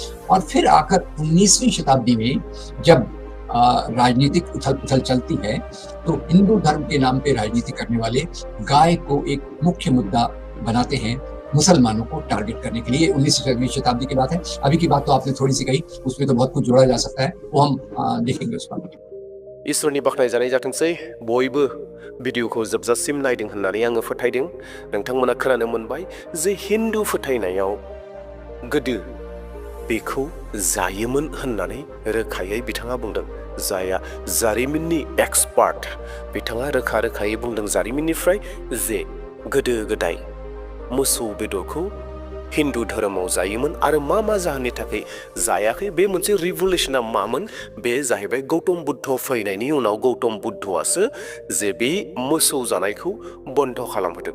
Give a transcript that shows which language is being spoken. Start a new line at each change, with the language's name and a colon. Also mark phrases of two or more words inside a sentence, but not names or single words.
Hindi: और फिर आकर 19वीं शताब्दी में जब राजनीतिक उथल-पुथल चलती है, तो हिंदू धर्म के नाम पे राजनीति करने वाले गाय को एक मुख्य मुद्दा बनाते हैं मुसलमानों को टारगेट करने के लिए। 19वीं शताब्दी की बात है। अभी की बात तो आपने थोड़ी-सी कही, उसमें तो बहुत कुछ जोड़ा जा सकता है, वो हम देखेंगे उस बारे में।
Bodo: इसोरनि बाख्नायजानाय जाथोंसै बयबो भिडिअखौ जोबजासिम नायदों होननानै आङो फोथायदों। नोंथांमोना खोनानो मोनबाय जे हिन्दु फोथायनायाव गोदो बेखौ जायोमोन होननानै रोखायै बिथाङा बुंदों। जाया जारिमिननि एक्सपार्ट, बिथाङा रोखा रोखायै बुंदों जारिमिननिफ्राय जे गोदो गोदाय मोसौ बेदरखौ हिन्दु धोरोमाव जायोमोन आरो मा मा जाहोननि थाखाय जायाखै, बे मोनसे रिभुलेसना मामोन, बे जाहैबाय गौतम बुद्ध फैनायनि उनाव गौतम बुद्धआसो जे बे मोसौ जानायखौ बन्द खालामहोदों।